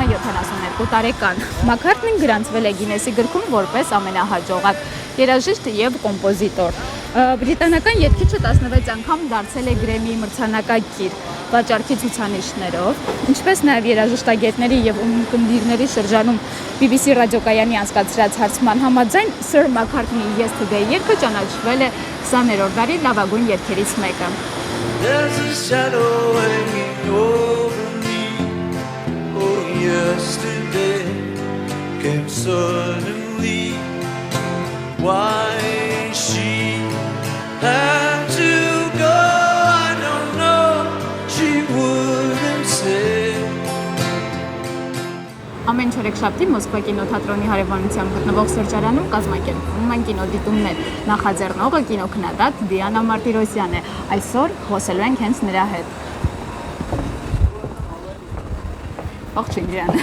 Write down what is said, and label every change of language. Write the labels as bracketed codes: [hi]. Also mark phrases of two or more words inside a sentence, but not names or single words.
[hy] 72 տարեկան։ Մաքքարթնին գրանցվել է Գինեսի գրքում որպես ամենահաջողակ երաժիշտ եւ կոմպոզիտոր։ Բրիտանական երգիչը 16 անգամ դարձել է Գրեմի մրցանակակիր վաճառքի ցուցանիշներով, ինչպես նաև երաժշտագետների եւ ունկնդիրների շրջանում BBC ռադիոկայանի անցկացրած հարցման համաձայն Սր Մաքքարթնիի Yesterday երգը ճանաչվել է 20-րդ դարի լավագույն երգերից մեկը։ [en] Yesterday came suddenly. Why she had to go, I don't know. She wouldn't say. [hy] Ամեն չորեքշաբթի Մոսկվա կինոթատրոնի հարևանությամբ գտնվող սրճարանում կազմակերպվում են կինոդիտումներ։ Նախաձեռնողը կինոքննադատ Դիանա Մարտիրոսյանն է։ Այսօր խոսելու ենք հենց նրա հետ։ Ողջույն Դիանա։